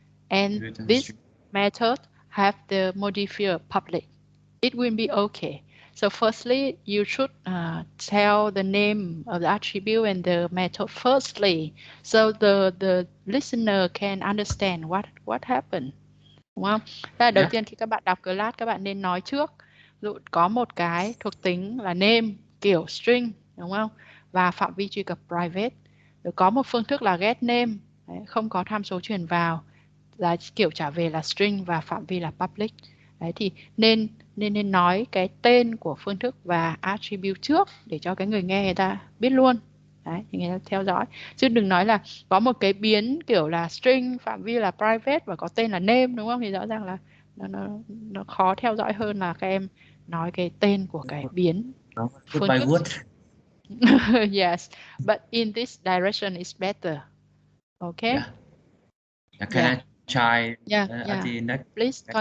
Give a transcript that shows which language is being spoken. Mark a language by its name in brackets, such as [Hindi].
[English] And this method have the modifier public. It will be okay. So firstly, you should tell the name of the attribute and the method firstly, so the listener can understand what happened. [Vietnamese] Đúng không? Thế là đầu tiên khi các bạn đọc class, các bạn nên nói trước. Ví dụ có một cái thuộc tính là name kiểu string, đúng không? Và phạm vi truy cập private. Rồi có một phương thức là get name, đấy, không có tham số truyền vào, là kiểu trả về là string và phạm vi là public. Đấy thì nên nói cái tên của phương thức và attribute trước để cho cái người nghe người ta biết luôn. Đấy, thì người ta theo dõi. Chứ đừng nói là có một cái biến kiểu là string, phạm vi là private và có tên là name, đúng không? Thì rõ ràng là nó khó theo dõi hơn là các em nói cái tên của cái biến phương thức. [English] Yes, but in this direction is better. Okay. Can I try? At the next please method?